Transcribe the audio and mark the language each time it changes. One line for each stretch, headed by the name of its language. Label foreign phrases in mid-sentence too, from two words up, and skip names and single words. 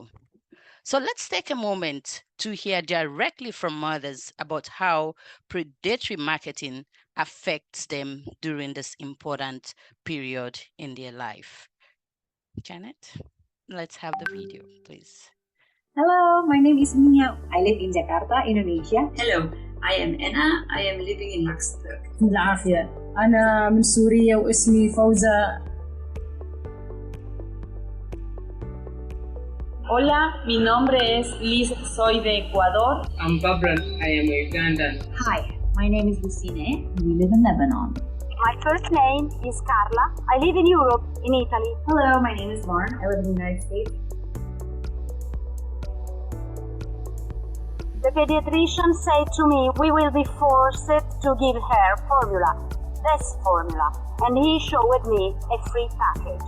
English: So let's take a moment to hear directly from mothers about how predatory marketing affects them during this important period in their life. Janet, let's have the video, please. Hello, my name is Mia. I live in Jakarta, Indonesia. Hello, I am Anna. I am living in Luxembourg.
Arabic: بالعافية. أنا من سوريا واسمي فوزة.
Spanish: Hola, mi nombre es Liz, soy de Ecuador.
English: I'm Babran, I am Ugandan. Hi, my name is Lucine. We live in Lebanon. My first name is Carla. I live in Europe, in Italy. Hello, my name is Lauren. I live in the United States. The pediatrician said to me, we will be forced to give her formula, this formula, and he showed me a free package.